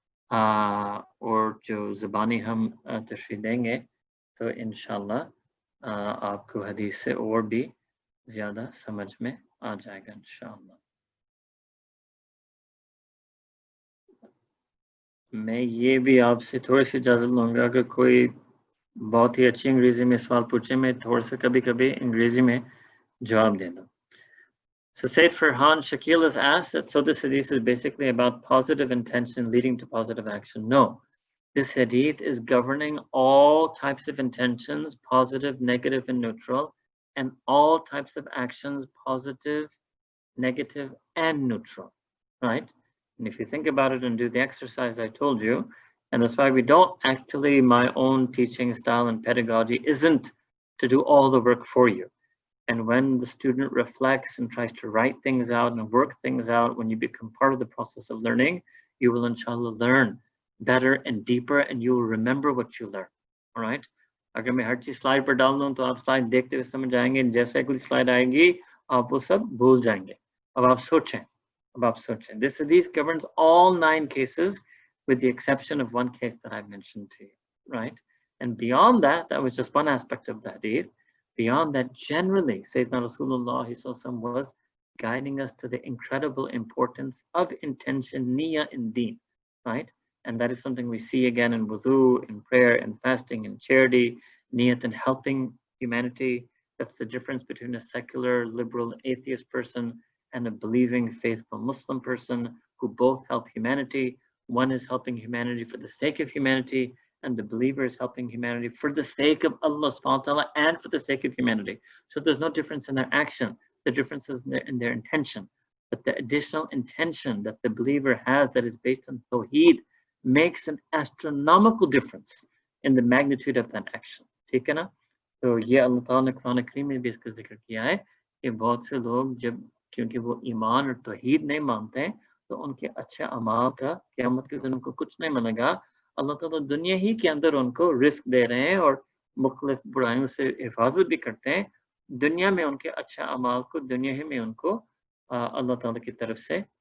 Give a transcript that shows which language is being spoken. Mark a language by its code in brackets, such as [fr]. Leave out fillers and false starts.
[ur] اور جو زبانی ہم تشریح دیں گے تو انشاءاللہ آپ کو حدیث سے اور بھی زیادہ سمجھ میں آ جائے گا انشاءاللہ میں یہ بھی آپ سے تھوڑی سی اجازت لوں گا کہ کوئی بہت ہی اچھی انگریزی میں سوال پوچھے میں تھوڑا سا کبھی کبھی انگریزی میں جواب دے دوں [en] So Said Farhan Shakil has asked that so this hadith is basically about positive intention leading to positive action. No, this hadith is governing all types of intentions, positive, negative, and neutral, and all types of actions, positive, negative, and neutral, right? And if you think about it and do the exercise I told you, and that's why we don't actually, my own teaching style and pedagogy isn't to do all the work for you. And when the student reflects and tries to write things out and work things out, when you become part of the process of learning, you will inshallah learn better and deeper and you will remember what you learn. All right? [ur] اگر میں ہر چیز slide پر ڈال دوں تو آپ slide دیکھتے ہوئے سمجھ جائیں گے جیسے کوئی سلائڈ آئے گی آپ وہ سب بھول جائیں گے اب آپ سوچیں [en] This hadith governs all 9 cases with the exception of one case that I mentioned to you, right? And beyond that, that was just one aspect of the hadith. Beyond that, generally, Sayyidina Rasulullah was guiding us to the incredible importance of intention, niyyah in deen, right? And that is something we see again in wudu, in prayer, in fasting, in charity, niyyat in helping humanity. That's the difference between a secular, liberal, atheist person and a believing, faithful Muslim person who both help humanity. One is helping humanity for the sake of humanity, and the believer is helping humanity for the sake of Allah subhanahu wa ta'ala and for the sake of humanity. So there's no difference in their action. The difference is in their intention. But the additional intention that the believer has that is based on Tawheed makes an astronomical difference in the magnitude of that action. [ur] ٹھیک ہے نا تو یہ اللہ تعالیٰ نے قرآن کریم میں بھی اس کا ذکر کیا ہے کہ بہت سے لوگ جب کیونکہ وہ ایمان اور توحید نہیں مانتے ہیں تو ان کے اچھے اعمال کا قیامت کے دن ان کو کچھ نہیں ملے گا اللہ تعالیٰ دنیا ہی کے اندر ان کو رزق دے رہے ہیں اور مختلف برائیوں سے حفاظت بھی کرتے ہیں دنیا میں ان کے اچھے اعمال کو دنیا ہی میں ان کو اللہ تعالیٰ کی طرف سے